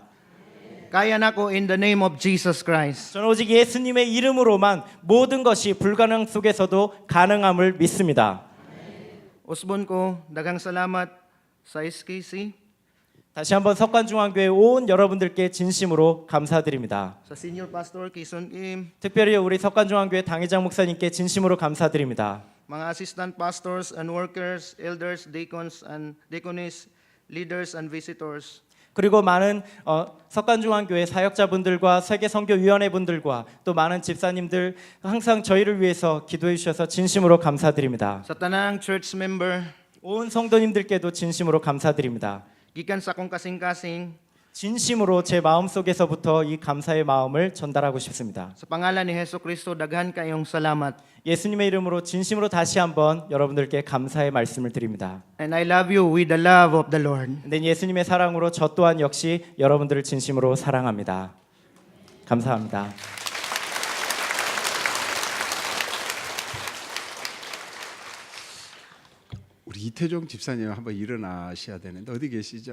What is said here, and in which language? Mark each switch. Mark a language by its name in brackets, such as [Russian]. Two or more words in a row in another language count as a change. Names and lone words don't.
[Cebuano] Kaya nako [English] in the name of Jesus Christ. [Korean] 저는 오직 예수님의 이름으로만 모든 것이 불가능 속에서도 가능함을 믿습니다. [Cebuano] Usbon ko, daghang salamat sa SKC, [Korean] 다시 한번 석관중앙교회 온 여러분들께 진심으로 감사드립니다. [Cebuano] sa Senior Pastor Kison Kim, [Korean] 특별히 우리 석관중앙교회 당회장 목사님께 진심으로 감사드립니다. [English] mga assistant pastors and workers, elders, deacons and deaconess, leaders and visitors. [Korean] 그리고 많은 석관중앙교회 사역자분들과 세계선교위원회 분들과 또 많은 집사님들 항상 저희를 위해서 기도해 주셔서 진심으로 감사드립니다. [Cebuano] Sa tanang church member, [Korean] 온 성도님들께도 진심으로 감사드립니다. [Cebuano] gikan sa akong kasing-kasing, [Korean] 진심으로 제 마음속에서부터 이 감사의 마음을 전달하고 싶습니다. [Cebuano] sa pangalan ni Hesukristo, daghan kayong salamat. [Korean] 예수님의 이름으로 진심으로 다시 한번 여러분들께 감사의 말씀을 드립니다. [English] And I love you with the love of the Lord. [Korean] 근데 예수님의 사랑으로 저 또한 역시 여러분들을 진심으로 사랑합니다. 감사합니다. 우리 이태종 집사님 한번 일어나셔야 되는데 어디 계시죠?